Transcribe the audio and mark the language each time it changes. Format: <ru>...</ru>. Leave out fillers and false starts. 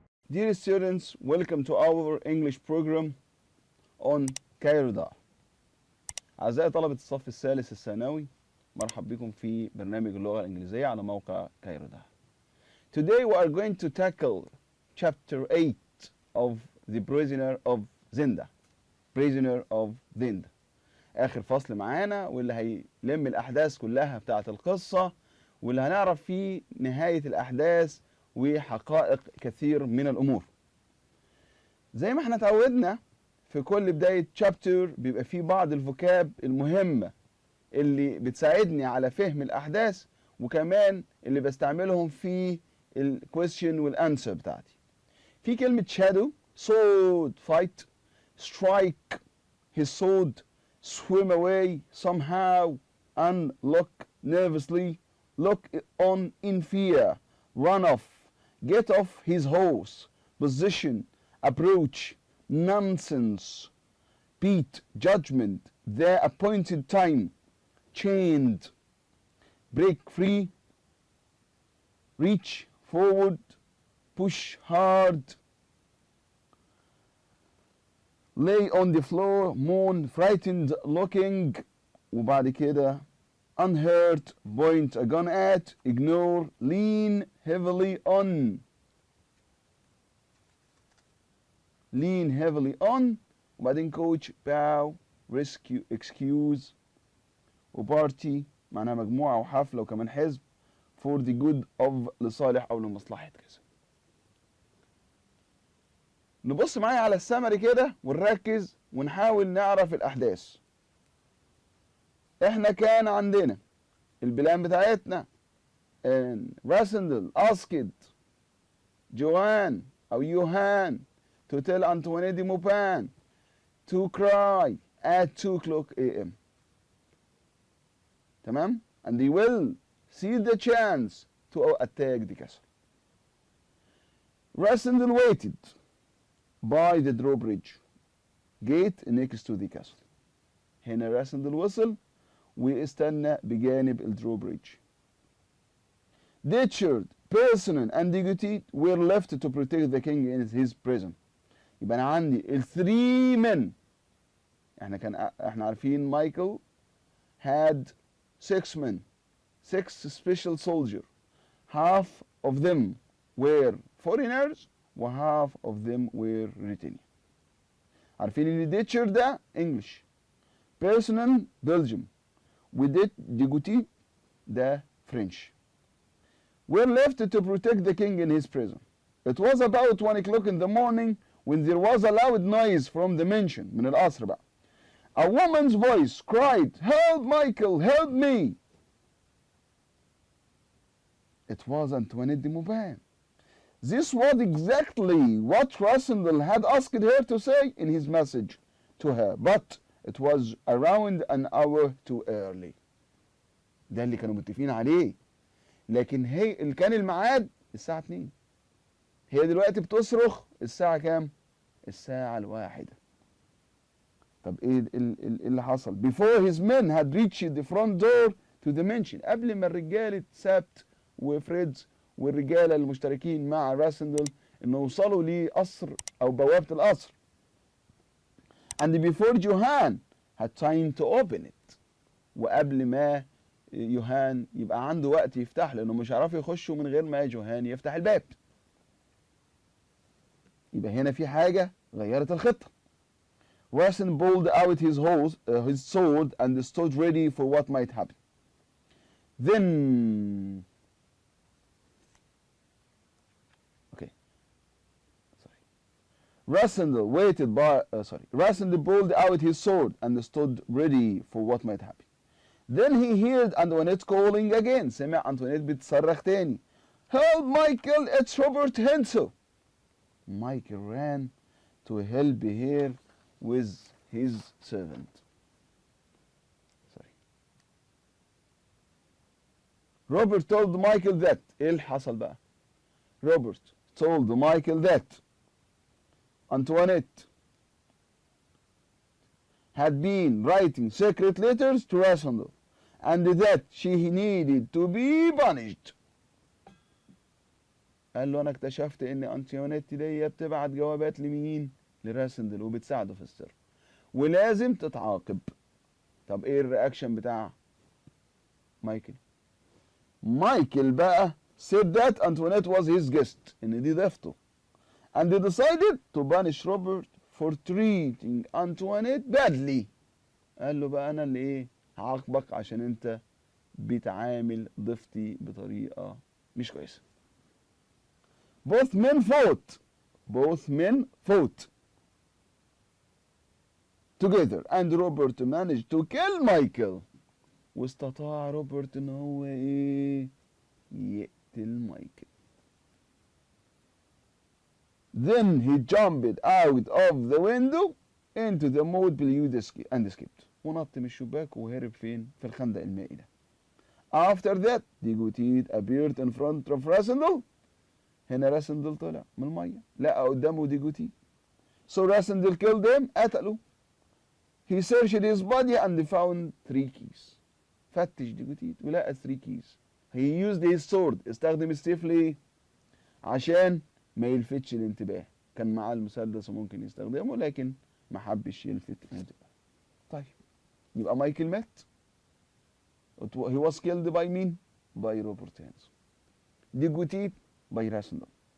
<en>Dear students, welcome to our English program on كايرو.</en> <ar>أعزائي طلبة الصف الثالث الثانوي، مرحب بكم في برنامج اللغة الإنجليزية على موقع كايرو.</ar> <en>Today we are going to tackle chapter 8 of the prisoner of Zinda. Prisoner of Zinda.</en> <ar>آخر فصل معانا واللي هيلم الأحداث كلها بتاعة القصة واللي هنعرف فيه نهاية الأحداث وحقائق كثير من الأمور. زي ما احنا اتعودنا في كل بداية شابتر بيبقى فيه بعض الفوكاب المهمة اللي بتساعدني على فهم الأحداث وكمان اللي بستعملهم في الكويستشن والأنسر بتاعتي. في كلمة</ar> <en>shadow, sword, fight, strike his sword, swim away somehow, unlock nervously, look on in fear, run off, get off his horse, position, approach, nonsense, beat, judgment, the appointed time, chained, break free, reach forward, push hard, lay on the floor, moan, frightened looking,</en> <ar>وبعد كده</ar> <en>unhurt, point a gun at, ignore, lean heavily on. Lean heavily on,</en> <ar>وبعدين</ar> <en>coach, bow, rescue, excuse, وparty</en> <ar>معناها مجموعة وحفلة وكمان حزب</ar> <en>for the good of</en> <ar>لصالح أو لمصلحة كذا. نبص معايا على السمري كده ونركز ونحاول نعرف الأحداث. احنا كان عندنا البلان بتاعتنا</ar> <en>Rassendyll asked Johann أو Johann to tell Antoinette de Maupin to cry at 2 o'clock a.m.</en> <ar>تمام؟</ar> <en>and they will see the chance to attack the castle. Rasandel waited by the drawbridge gate next to the castle.</en> <ar>هنا راسندل وصل واستنى بجانب الدروبريدج.</ar> <en>Ditchard, Personal and Dignity were left to protect the king in his prison.</en> <ar>يبقى أنا عندي الثري men. احنا عارفين</ar> <en>Michael had 6 men, 6 special soldiers. Half of them were foreigners و half of them were Britannian.</en> <ar>عارفين ان ديتشر ده English, Personal Belgium, وديجوتي ده French.</ar> <en>Were left to protect the king in his prison. It was about 1 o'clock in the morning when there was a loud noise from the mansion,</en> <ar>من القصر بقى.</ar> <en>A woman's voice cried, "Help Michael, help me!" It was Antoinette de Maupin. This was exactly what Rasandel had asked her to say in his message to her, but it was around an hour too early.</en> <ar>ده اللي كانوا متفقين عليه. لكن هي اللي كان الميعاد الساعة 2. هي دلوقتي بتصرخ الساعة كام؟ الساعة 1. طب ايه اللي حصل؟</ar> <en>Before his men had reached the front door to the mansion.</en> <ar>قبل ما الرجالة سابت وفريدز والرجالة المشتركين مع راسندل انه يوصلوا لقصر او بوابة القصر.</ar> <en>And before Johann had time to open it.</en> <ar>وقبل ما يوهان يبقى عنده وقت يفتح لانه مش هيعرفوا يخشوا من غير ما جوهان يفتح الباب. يبقى هنا في حاجة غيرت الخطة.</ar> <en>Rasen pulled out his sword and stood ready for what might happen. Then Rasandel Rasandel pulled out his sword and stood ready for what might happen. Then he heard Antoinette calling again.</en> <ar>سمع أنطوانيت بتصرخ تاني.</ar> <en>Help Michael, it's Robert Hensel. Michael ran to help her with his servant. Robert told Michael that.</en> <ar>إيه اللي حصل بقى؟</ar> <en>Robert told Michael that Antoinette had been writing secret letters to Rasandel and that she needed to be punished.</en> <ar>قال له انا اكتشفت ان انطوانيت دي بتبعت جوابات لمين؟ لراسندل، وبتساعده في السر، ولازم تتعاقب. طب ايه الرياكشن بتاع مايكل؟ مايكل بقى</ar> <en>said that Antoinette was his guest،</en> <ar>ان دي ضيفته،</ar> <en>and they decided to punish Robert for treating Antoinette badly.</en> <ar>قال له بقى انا اللي ايه هعاقبك عشان انت بتعامل ضيفتي بطريقة مش كويسة.</ar> <en>Both men fought together and Robert managed to kill Michael.</en> <ar>واستطاع روبرت ان هو ايه يقتل مايكل.</ar> <en>Then he jumped out of the window into the mud below and escaped.</en> <ar>ونط من الشباك وهرب فين؟ في الخندق المائي ده.</ar> <en>After that, Degotit appeared in front of Rassendyll.</en> <ar>هنا راسندل طلع من المية لقى قدامه ديجوتي.</ar> <en>So Rassendyll killed him،</en> <ar>قتله.</ar> <en>He searched his body and found 3 keys.</en> <ar>فتش ديجوتيت ولقى</ar> <en>3 keys. He used his sword،</en> <ar>استخدم السيف ليه؟ عشان ما يلفتش الانتباه. كان معاه المسدس وممكن يستخدمه لكن ما حبش يلفت الانتباه. طيب يبقى مايكل مات.</ar> <en>He was killed by</en> <ar>مين؟</ar> <en>by Robert Hanson. De Gautet by Rassendyll.</en>